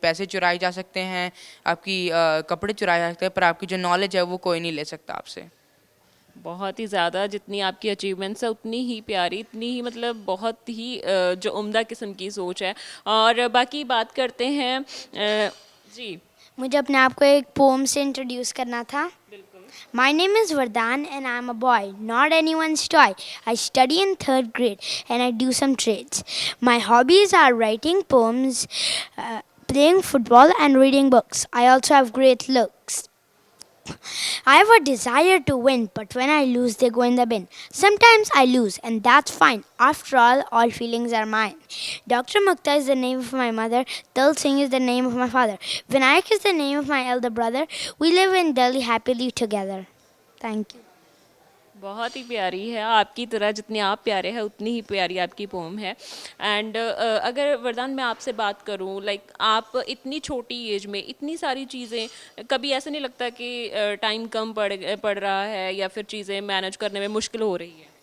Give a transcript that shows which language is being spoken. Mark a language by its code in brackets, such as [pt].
[hi] पैसे चुराए जा सकते हैं, आपकी कपड़े चुराए जा सकते हैं, पर आपकी जो नॉलेज है वो कोई नहीं ले सकता आपसे। बहुत ही ज़्यादा, जितनी आपकी अचीवमेंट्स है उतनी ही प्यारी, इतनी ही मतलब बहुत ही जो उम्दा किस्म की सोच है। और बाकी बात करते हैं जी। मुझे अपने आप को एक पोम से इंट्रोड्यूस करना था। [en] My name is Vardhan and I'm a boy, not anyone's toy. I study in third grade and I do some trades. My hobbies are writing poems, playing football, and reading books. I also have great looks. I have a desire to win, but when I lose, they go in the bin. Sometimes I lose, and that's fine. After all feelings are mine. Dr. Mukta is the name of my mother. Dal Singh is the name of my father. Vinayak is the name of my elder brother. We live in Delhi happily together. Thank you. [hi] बहुत ही प्यारी है, आपकी तरह जितने आप प्यारे हैं उतनी ही प्यारी आपकी पोम है। एंड अगर वरदान मैं आपसे बात करूं, लाइक आप इतनी छोटी एज में इतनी सारी चीज़ें, कभी ऐसा नहीं लगता कि टाइम कम पड़ रहा है या फिर चीज़ें मैनेज करने में मुश्किल हो रही है?